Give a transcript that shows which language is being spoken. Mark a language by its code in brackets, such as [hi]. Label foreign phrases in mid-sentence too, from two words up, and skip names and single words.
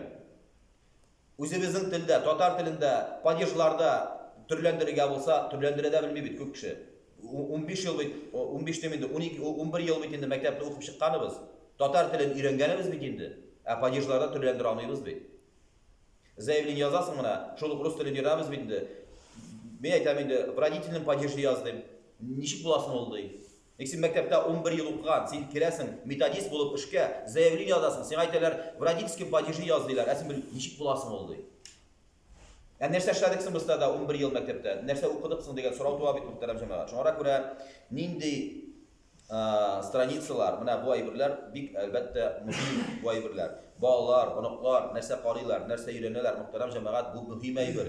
[tt] Үзебезнең телдә, татар телендә, падежларда төрләндерергә булса, төрләндерә дә белми бит күп кеше. 15 ел бит, 15 тем инде, 12, 11 ел бит инде мәктәптә укып чыкканыбыз. Татар телен өйрәнгәнебез бит инде. Падежларда төрләндерә алмыйбыз бит. Заявление язасың менә, шул рус телен өйрәнәбез бит инде. Мен әйтәм инде, [ru] в родительном падеже [tt] яздым. Ничек буласың ул ди? Син мәктәптә 11 ел укыган, син кирәсең, методист булып эшкә, заявление язасың. Син әйтәләр, [ru] в родительском падеже [tt] яз диләр. Син ничек буласың ул ди? Нәрсә эшләдек без да 11 ел мәктәптә? Нәрсә укыдык соң дигән сорау туа бит мөхтәрәм җәмәгать. Шуңа күрә нинди страницалар, менә бу әйберләр бик әлбәттә мөһим бу әйберләр. Балалар, оныклар, нәрсә карыйлар, нәрсә өйрәнәләр, мөхтәрәм җәмәгать, бу мөһим әйбер.